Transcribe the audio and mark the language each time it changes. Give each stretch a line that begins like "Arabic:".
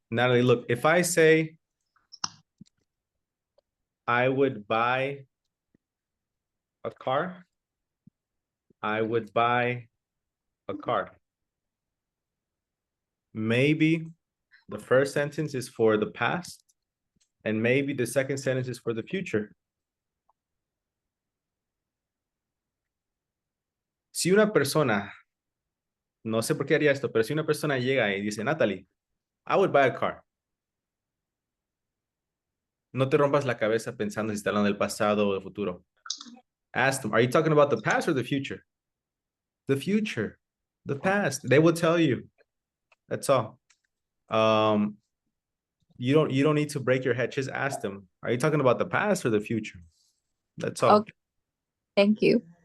English: Natalie, look, if I say I would buy a car, I would buy a car. Maybe the first sentence is for the past, and maybe the second sentence is for the future.
Spanish: Si una persona, no sé por qué haría esto, pero si una persona llega y dice, Natalie,
English: I would buy a car.
Spanish: No te rompas la cabeza pensando si está hablando del pasado o del futuro.
English: Ask them, are you talking about the past or the future? The future, the past. They will tell you. That's all. You don't need to break your head. Just ask them, are you talking about the past or the future? That's all. Okay. Thank you.